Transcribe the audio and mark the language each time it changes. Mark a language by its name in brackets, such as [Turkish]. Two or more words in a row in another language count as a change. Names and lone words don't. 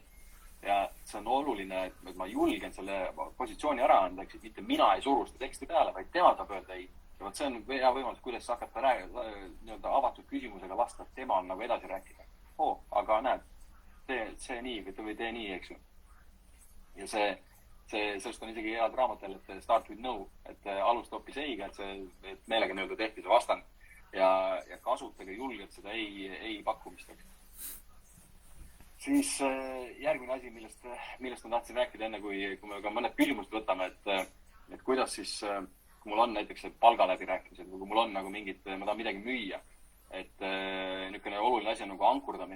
[Estonian] Ja see on oluline, et ma julgen selle positsiooni ära anda, eks mitte mina ei suru seda teksti peale, vaid tema saab öelda ei. Ja see on hea võimalus, kuidas hakata avatud küsimusega vastata, tema on nagu edasi rääkida. Aga näed, see nii või tee nii, eks ju. Ja sellest on isegi head raamatel, et [English] start with no, [Estonian] et alusta hoopis eiga, et meelega tehti see vastand ja kasutage julgelt seda ei pakkumist. Siis järgmine asi, millest ma tahtsin rääkida enne, kui me ka mõned küsimused võtame, et kuidas siis, kui mul on näiteks palgaläbirääkimised või kui mul on nagu ma tahan midagi müüa, et niisugune oluline asi on nagu ankurdamine.